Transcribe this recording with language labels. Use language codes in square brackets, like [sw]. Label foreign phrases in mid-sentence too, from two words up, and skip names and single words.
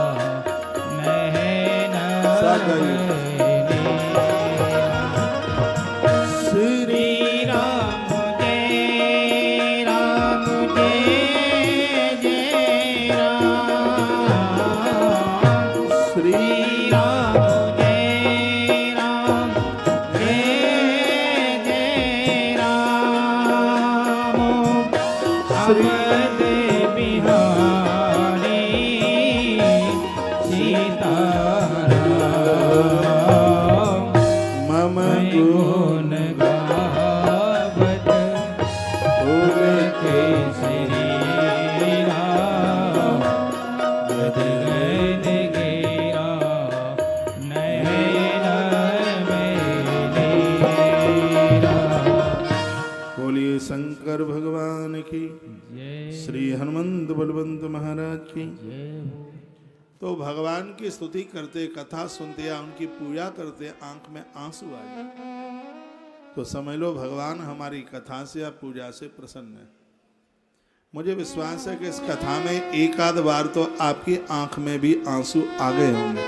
[hi] नयन श्री राम जय राम जय जय राम, श्री राम जय राम जय जय राम। अवध बिहारी सीताराम, मम गुण गावत फूल के शरीरा, गद गद घेरा नयन बहेरा। बोलिए शंकर भगवान की, जय श्री हनुमंत बलवंत महाराज की। जय हो। तो भगवान की स्तुति करते, कथा सुनते या उनकी पूजा करते आंख में आंसू आ जाए तो समझ लो भगवान हमारी कथा से या पूजा से प्रसन्न है। मुझे विश्वास है कि इस कथा में एक आध बार तो आपकी आंख में भी आंसू आ गए होंगे।